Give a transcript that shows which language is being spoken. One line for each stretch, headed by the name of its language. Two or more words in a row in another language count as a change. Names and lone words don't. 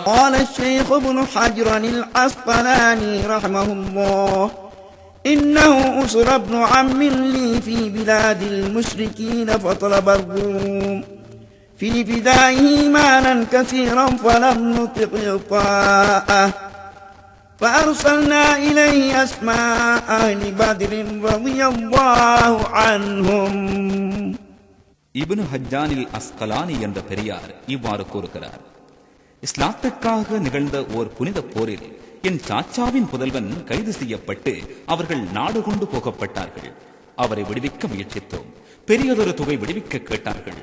Arabic: قال الشيخ ابن حجر العسقلاني رحمه الله: إنه أسر ابن عم لي في بلاد المشركين فطلب الروم في فدائه مالا كثيرا فلم نطق إعطاءه فأرسلنا إليه أسماء أهل بدر رضي الله عنهم.
Tamil: இப்னு ஹஜ்ஜானில் அஸ்கலானி என்ற பெரியார் இவ்வாறு கூறுகிறார்: இஸ்லாத்துக்காக நிகழ்ந்த ஓர் புனித போரில் என் சாச்சாவின் புதல்வன் கைது செய்யப்பட்டு அவர்கள் நாடு கொண்டு போகப்பட்டார்கள். அவரை விடுவிக்க முயற்சித்தோம். பெரியதொரு தொகை விடுவிக்க கேட்டார்கள்.